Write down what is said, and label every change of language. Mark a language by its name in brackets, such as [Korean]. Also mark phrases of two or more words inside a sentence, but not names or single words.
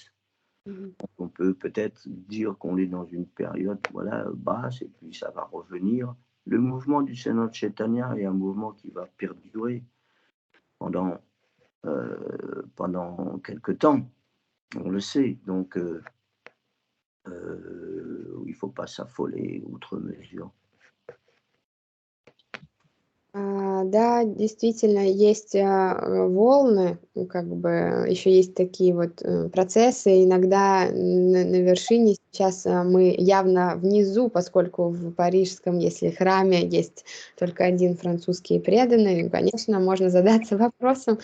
[French] On peut peut-être dire qu'on est dans une période basse et puis ça va revenir. Le mouvement du Seigneur Chaitanya est un mouvement qui va perdurer pendant quelque temps. On le sait. Donc, il ne faut pas s'affoler outre mesure. [Russian] Да, действительно, есть волны, как бы еще есть такие вот процессы. Иногда на вершине сейчас мы явно внизу, поскольку в парижском, если храме есть только один французский преданный, конечно, можно задаться вопросом.